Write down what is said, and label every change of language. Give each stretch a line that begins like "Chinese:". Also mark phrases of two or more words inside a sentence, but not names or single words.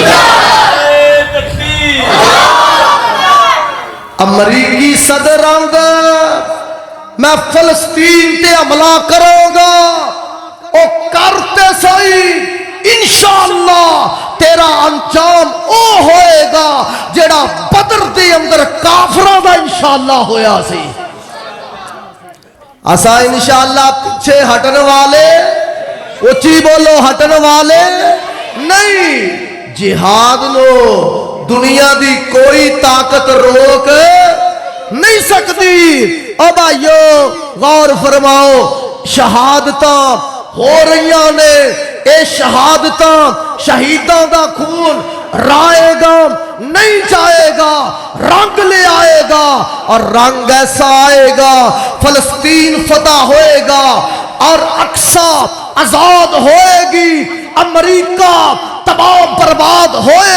Punjabi: امریکی صدر آنگا میں فلسطین تے حملہ کروں گا او کرتے سہی انشاءاللہ تیرا انجام او ہوئے گا جڑا بدر دے اندر کافرہ دا انشاءاللہ ہویا سی اسا انشاءاللہ پیچھے ہٹن والے اچھی بولو ہٹن والے نہیں جہاد لو دنیا دی کوئی طاقت روک نہیں سکتی او بھائیو غور فرماؤ شہادتاں ہو رہیاں نے اے شہادتاں شہیداں دا خون رائے گا نہیں جائے گا رنگ لے آئے گا اور رنگ ایسا آئے گا فلسطین فتح ہوئے گا اور اقصی آزاد ہوئے گی امریکہ تباہ برباد ہوئے